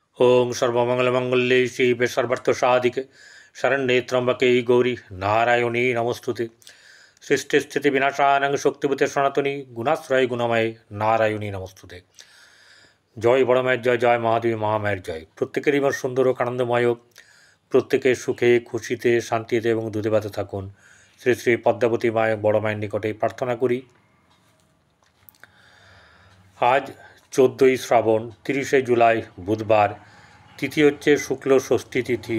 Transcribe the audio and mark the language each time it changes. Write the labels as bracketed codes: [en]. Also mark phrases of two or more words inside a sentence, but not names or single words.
[sa] ओं सर्वमंगलमंगल्ये शिवे सर्वार्थसाधिके शरण्ये त्र्यंबके गौरी नारायणी नमोस्तुते। सृष्टिस्थितिविनाशानां शक्तिभूते सनातनी गुणाश्रय गुणमय नारायणी नमोस्तुते। [bn] जय बड़ माয়ের জয়, জয় মহাদেবী মহামায়ের জয়। প্রত্যেকেরই আমার সুন্দর ও আনন্দময়, প্রত্যেকের সুখে খুশিতে শান্তিতে এবং দুধে থাকুন শ্রী শ্রী পদ্মাবতী মায়ের বড় মায়ের নিকটে প্রার্থনা করি। আজ 14ই শ্রাবণ, 30শে জুলাই বুধবার, তিথি হচ্ছে শুক্ল ষষ্ঠী তিথি।